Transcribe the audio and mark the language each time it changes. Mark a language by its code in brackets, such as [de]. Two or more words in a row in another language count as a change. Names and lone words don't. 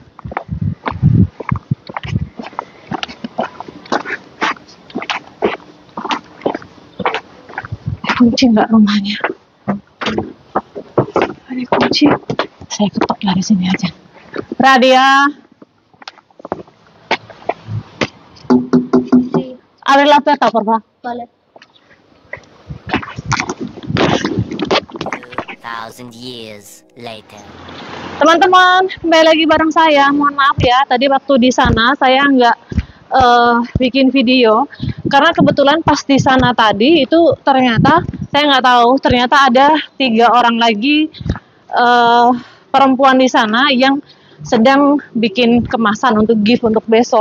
[id] Kunci nggak rumahnya? Ada kunci. Saya ketok dari sini aja. Radia. [es] Abre la puerta, por favor. Vale. [en] 2,000 years later. [id] Teman-teman, kembali lagi bareng saya. Mohon maaf ya, tadi waktu di sana saya nggak bikin video karena kebetulan pas di sana tadi itu ternyata saya nggak tahu, ternyata ada 3 orang lagi perempuan di sana yang sedang bikin kemasan untuk gift untuk besok.